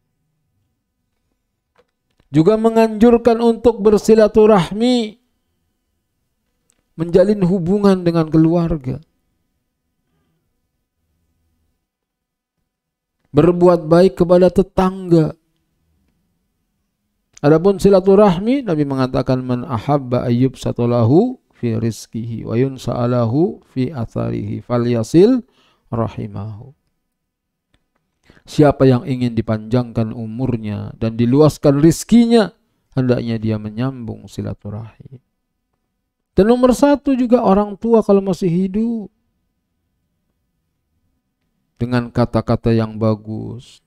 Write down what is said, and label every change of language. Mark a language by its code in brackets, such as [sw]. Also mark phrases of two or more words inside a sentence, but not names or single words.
[id] Juga menganjurkan untuk bersilaturahmi. Menjalin hubungan dengan keluarga. Berbuat baik kepada tetangga. Adapun silaturahmi, Nabi mengatakan [ar] من أحب أن يبسط له في رزقه وينسأ له في أثره فليصل رحمه. [id] Siapa yang ingin dipanjangkan umurnya dan diluaskan rizkinya, hendaknya dia menyambung silaturahim. Dan nomor satu juga orang tua kalau masih hidup. Dengan kata-kata yang bagus.